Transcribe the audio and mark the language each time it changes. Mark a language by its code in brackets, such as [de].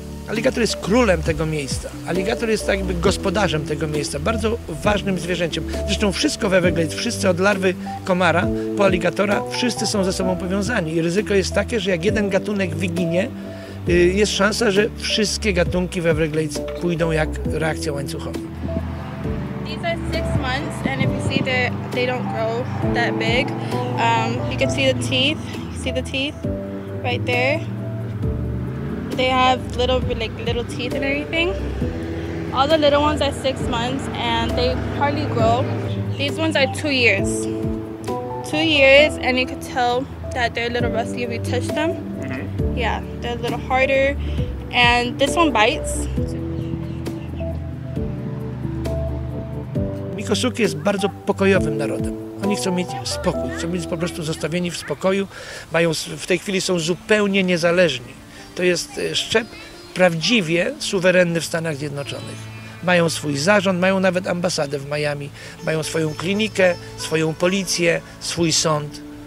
[pl] Aligator jest królem tego miejsca. Aligator jest tak jakby gospodarzem tego miejsca, bardzo ważnym zwierzęciem. Zresztą wszystko w Everglades, wszyscy od larwy komara po aligatora, wszyscy są ze sobą powiązani. I ryzyko jest takie, że jak jeden gatunek wyginie, jest szansa, że wszystkie gatunki w Everglades pójdą jak reakcja łańcuchowa. [en] These are 6 months, and if you see they don't grow that big. You can see the teeth. You see the teeth right there. They have little teeth and everything. All the little ones are 6 months, and they hardly grow. These ones are 2 years. 2 years, and you can tell that they're a little rusty if you touch them. Yeah, they're a little harder, and this one bites. [pl] Miccosukee jest bardzo pokojowym narodem. Oni chcą mieć spokój, chcą być po prostu zostawieni w spokoju. W tej chwili są zupełnie niezależni. To jest szczep prawdziwie suwerenny w Stanach Zjednoczonych. Mają swój zarząd, mają nawet ambasadę w Miami, mają swoją klinikę, swoją policję, swój sąd.